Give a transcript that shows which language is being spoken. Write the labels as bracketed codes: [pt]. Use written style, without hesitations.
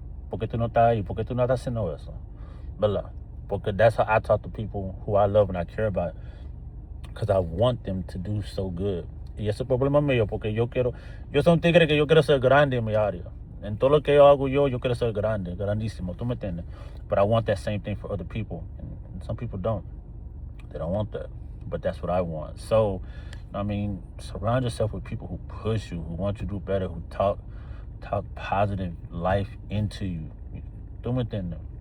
[es] ¿Por qué tú no estás ahí? ¿Por qué tú no estás haciendo eso? ¿Verdad? Porque [en] that's how I talk to people who I love and I care about, because I want them to do so good. [es] Y ese es el problema mío, porque yo soy un tigre que yo quiero ser grande en mi área. En todo lo que yo hago yo quiero ser grande, grandísimo, ¿tú me entiendes? [en] But I want that same thing for other people, and some people don't. They don't want that, but that's what I want. So, I mean, surround yourself with people who push you, who want you to do better, who talk positive life into you. [es] ¿Tú me entiendes?